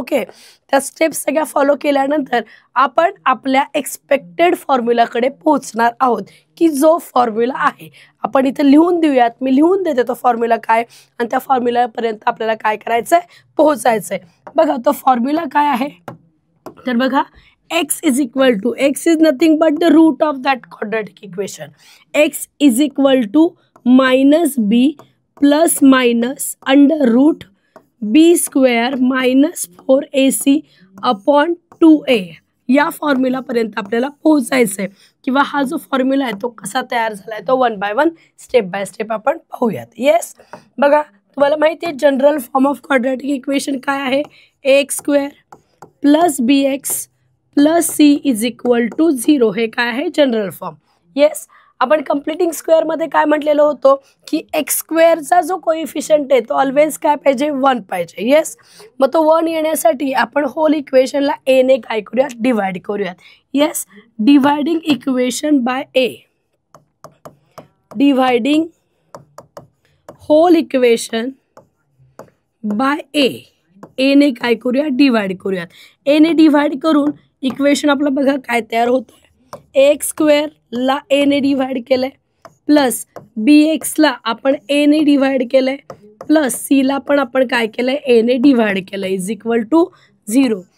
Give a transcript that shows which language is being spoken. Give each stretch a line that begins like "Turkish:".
Marathi: Okay, त्या steps सगळ्या follow केल्यानंतर आपण आपल्या एक्सपेक्टेड फॉर्म्युलाकडे पोहोचणार आहोत, की जो फॉर्म्युला आहे आपण इथे लिहून देऊयात. मी लिहून देते तो फॉर्म्युला काय, आणि त्या फॉर्म्युलापर्यंत आपल्याला काय करायचं आहे, पोहोचायचं आहे. बघा, तो फॉर्म्युला काय आहे, तर बघा,
English: x is equal to, x is nothing but the root of that quadratic equation. x is equal to minus B plus minus under root B square minus 4ac upon 2a.
Marathi: या फॉर्म्युलापर्यंत आपल्याला पोहोचायचं आहे, किंवा हा जो फॉर्म्युला आहे तो कसा तयार झाला आहे तो 1 बाय 1 स्टेप बाय स्टेप आपण पाहूयात. येस, बघा, तुम्हाला माहिती आहे general form of quadratic equation काय आहे,
English: X square plus B X plus C is equal to 0.
Marathi: हे काय आहे, जनरल फॉर्म. येस, आपण कंप्लीटिंग स्क्वेअरमध्ये काय म्हटलेलं होतं की एक्स स्क्वेअरचा जो कोइफिशियंट आहे तो ऑलवेज काय पाहिजे, 1 पाहिजे. येस, मग तो 1 येण्यासाठी आपण होल इक्वेशनला ए ने काय करूयात, डिवाइड करूयात.
English: Yes, dividing equation by A, dividing whole equation by A.
Marathi: ए ने काय करूया, डिवाइड करूयात. ए ने डिवाइड करून इक्वेशन आपलं बघा काय तयार होतं, एक्स स्क्वेअरला ए ने डिवाइड केलंय प्लस बी एक्सला आपण ए ने डिवाइड केलंय प्लस सीला पण आपण काय केलंय, ए ने डिवाइड केलंय
English: Is equal to 0.